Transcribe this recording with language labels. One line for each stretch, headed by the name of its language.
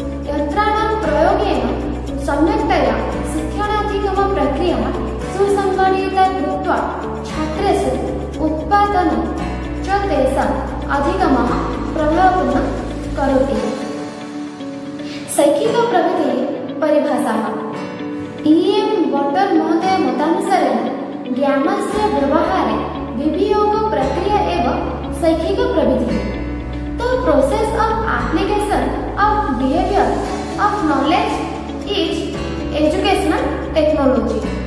Sanskrit: यन्त्राणां प्रयोगेन सम्यक्तया शिक्षणाधिगमप्रक्रियाः सुसङ्गठिता कृत्वा छात्रेषु उत्पादनं च तेषाम् अधिगमः प्रभावपूर्णं करोति। शैक्षिक प्रविधिः परिभाषाः E.M. बटर् महोदय मतानुसारेण ज्ञानस्य व्यवहारे विनियोग प्रक्रिया एव शैक्षिक प्रविधिः।
English: The process of application of behavior of knowledge is educational technology.